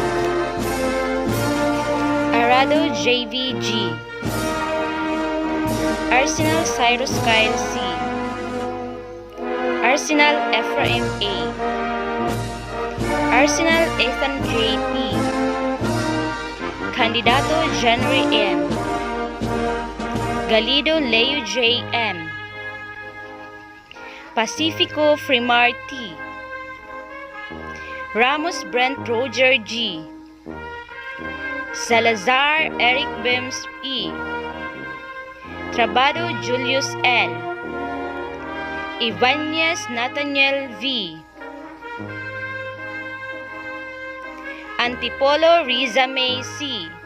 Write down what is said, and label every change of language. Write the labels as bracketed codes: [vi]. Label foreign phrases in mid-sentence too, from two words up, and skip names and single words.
[ilo] Arado JVG, Arsenal Cyrus Kyle C, Arsenal Ephraim A, Arsenal Ethan J.P, Candidato January M, Galido Leo J.M, Pacifico Fremar T, Ramos Brent Roger G, Salazar Eric Bims E, Trabado Julius L, Ibanez Nathaniel V, Antipolo Rizame C.